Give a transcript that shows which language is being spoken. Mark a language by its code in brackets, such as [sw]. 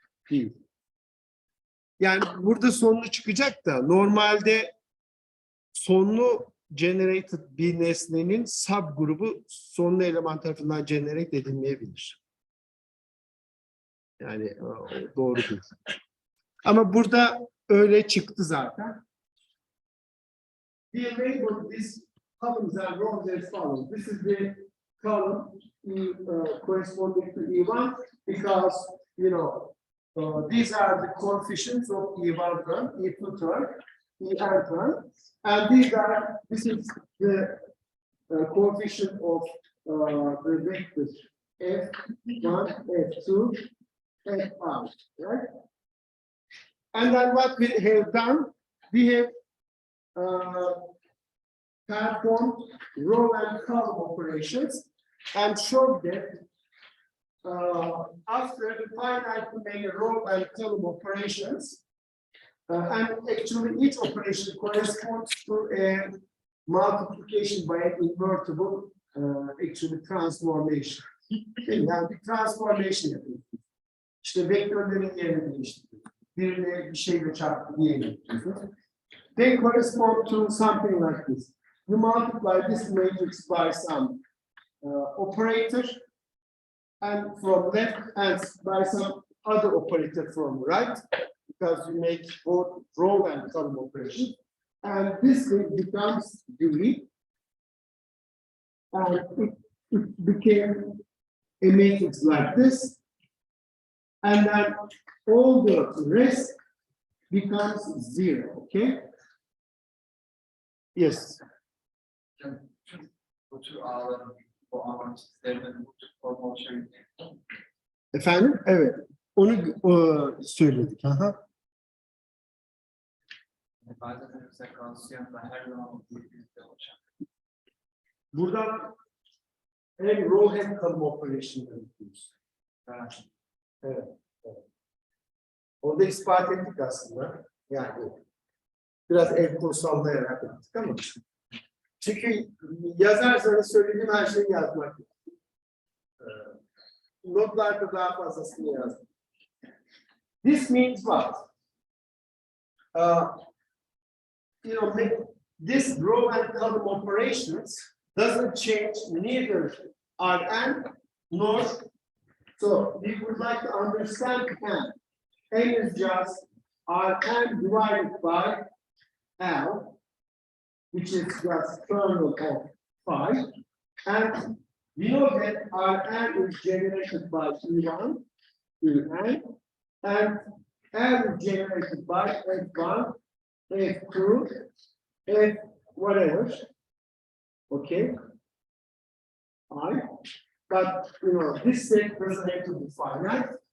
[tr] Değil. Yani burada sonlu çıkacak da normalde sonlu generated bir nesnenin subgrubu sonlu eleman tarafından generate edilmeyebilir. Yani doğru değil. Ama burada öyle çıktı zaten. [en] We label this columns and rows as follows. This is the column corresponding to E1 because, you know, these are the coefficients of E1 term, E2 term, En term, and this is the coefficient of the vectors F1, F2, F5, right? And then what we have done, we have performed row and column operations and showed that after the finite many row and column operations, and actually each operation corresponds to a multiplication by an invertible actually transformation. [tr] Yani bir transformation yapıyoruz. İşte vektörlerin yerini değiştiriyoruz. Birine bir şeyle çarptı diyelim. [en] They correspond to something like this. You multiply this matrix by some operator, and from left and by some other operator from right, because you make both row and column operation, and this thing becomes D, and it became a matrix like this, and then all the rest becomes zero. Okay. Yes. [tr] Bu tür ağların, bu ağların çizgilerinin bu tür formu oluşabildiğini. Efendim? Evet. Onu söyledik. Aha. Bazen mesela Gaussian'da her zaman birlikte olacak. Buradan hem row hem column operation'ı yapıyoruz. Evet. Evet. Orada ispat ettik aslında. Yani biraz el kol sallayarak yaptık ama. Çünkü yazarsanız söylediğim her şeyi yazmak. Notlarda daha fazlasını yazdım. [en] This means what? You know, this row and column operations doesn't change neither Rn nor. So we would like to understand n. N is just Rn divided by L, which is just kernel of phi, and we know that Rn is generated by E1, En, and L is generated by F1, F2, F whatever, okay, I, but you know, this set doesn't have to be finite.